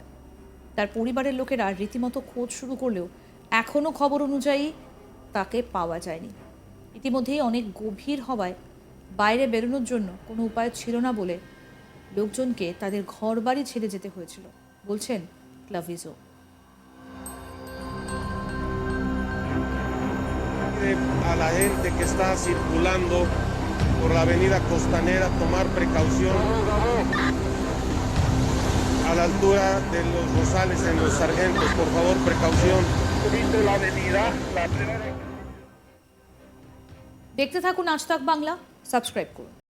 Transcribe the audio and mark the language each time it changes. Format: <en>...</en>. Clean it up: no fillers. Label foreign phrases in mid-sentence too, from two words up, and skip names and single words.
<bn>তার পরিবারের লোকেরা রীতিমতো খোঁজ শুরু করলেও এখনও খবর অনুযায়ী তাকে পাওয়া যায়নি। ইতিমধ্যেই অনেক গভীর হওয়ায় বাইরে বেরোনোর জন্য কোনো উপায় ছিল না বলে লোকজনকে তাদের ঘরবাড়ি ছেড়ে যেতে হয়েছিল, বলছেন ক্লাভিজো।</bn> <es>A la gente que está circulando por la avenida Costanera tomar precaución. A la altura de los Rosales en los Sargentos, por favor, precaución. La avenida, la primera.</es> <bn>দেখতে থাকুন আজ তাক বাংলা, সাবস্ক্রাইব করুন।</bn>